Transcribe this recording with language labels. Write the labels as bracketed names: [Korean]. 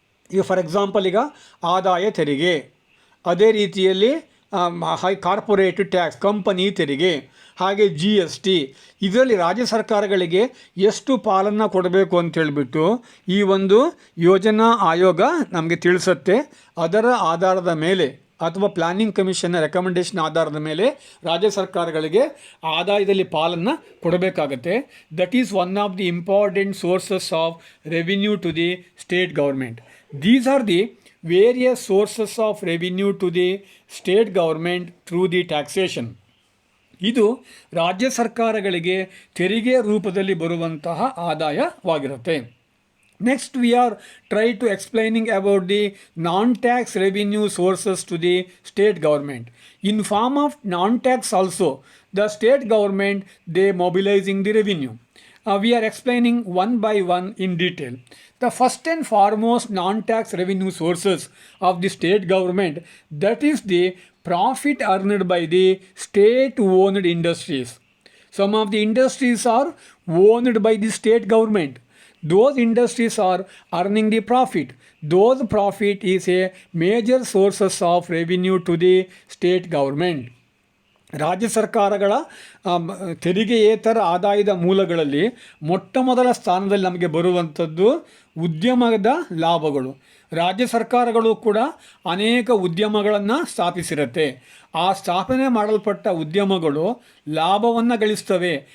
[Kannada] ಈಗ [English] for example [Kannada] ಈಗ ಆದಾಯ ತೆರಿಗೆ, ಅದೇ ರೀತಿಯಲ್ಲಿ ಕಾರ್ಪೊರೇಟ್ ಟ್ಯಾಕ್ಸ್ ಕಂಪನಿ ತೆರಿಗೆ, ಹಾಗೆ GST, ಇದರಲ್ಲಿ ರಾಜ್ಯ ಸರ್ಕಾರಗಳಿಗೆ ಎಷ್ಟು ಪಾಲನ್ನು ಕೊಡಬೇಕು ಅಂತೇಳಿಬಿಟ್ಟು ಈ ಒಂದು ಯೋಜನಾ ಆಯೋಗ ನಮಗೆ ತಿಳಿಸುತ್ತೆ. ಅದರ ಆಧಾರದ ಮೇಲೆ ಅಥವಾ ಪ್ಲಾನಿಂಗ್ ಕಮಿಷನ್ನ ರೆಕಮೆಂಡೇಷನ್ ಆಧಾರದ ಮೇಲೆ ರಾಜ್ಯ ಸರ್ಕಾರಗಳಿಗೆ ಆದಾಯದಲ್ಲಿ ಪಾಲನ್ನು ಕೊಡಬೇಕಾಗತ್ತೆ. [English] That is one of the important sources of revenue to the state government. These are the various sources of revenue to the state government through the taxation. [Kannada] ಇದು ರಾಜ್ಯ ಸರ್ಕಾರಗಳಿಗೆ ತೆರಿಗೆ ರೂಪದಲ್ಲಿ ಬರುವಂತಹ ಆದಾಯವಾಗಿರುತ್ತೆ. [English] Next we are try to explaining about the non-tax revenue sources to the state government. In form of non-tax also the state government they mobilising the revenue. We are explaining one by one in detail. The first and foremost non-tax revenue sources of the state government, that is the profit earned by the state-owned industries. Some of the industries are owned by the state government. Those industries are earning the profit. Those profit is a major sources of revenue to the state government. [Kannada] ರಾಜ್ಯ ಸರ್ಕಾರಗಳ ತೆರಿಗೆಯೇತರ ಆದಾಯದ ಮೂಲಗಳಲ್ಲಿ ಮೊಟ್ಟಮೊದಲ ಸ್ಥಾನದಲ್ಲಿ ನಮಗೆ ಬರುವಂಥದ್ದು ಉದ್ಯಮದ ಲಾಭಗಳು. ರಾಜ್ಯ ಸರ್ಕಾರಗಳು ಕೂಡ ಅನೇಕ ಉದ್ಯಮಗಳನ್ನು ಸ್ಥಾಪಿಸಿರುತ್ತೆ. ಆ ಸ್ಥಾಪನೆ ಮಾಡಲ್ಪಟ್ಟ ಉದ್ಯಮಗಳು ಲಾಭವನ್ನು ಗಳಿಸ್ತವೆ.